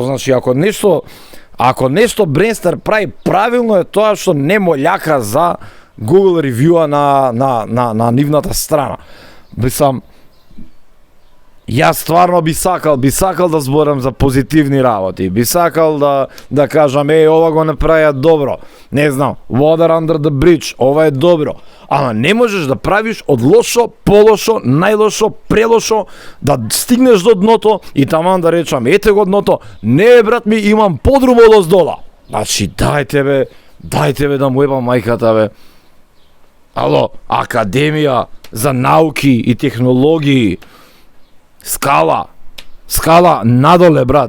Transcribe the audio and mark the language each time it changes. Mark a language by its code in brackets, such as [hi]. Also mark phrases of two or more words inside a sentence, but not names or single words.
[mk] Значи ако нешто Brainstar прави правилно е тоа што не мољака за Google ревјуа на нивната страна. Мислам, јас стварно би сакал да зборам за позитивни работи, би сакал да кажам, ова го направија добро, не знам, [en] water under the bridge, [mk] ова е добро, ама не можеш да правиш од лошо, полошо, најлошо, прелошо, да стигнеш до дното и таман да речам, ете го дното, не брат ми, имам подрум од оздола. Значи, дајте бе да му ебам мајката бе. Ало, академија за науки и технологии, скала надоле, брат.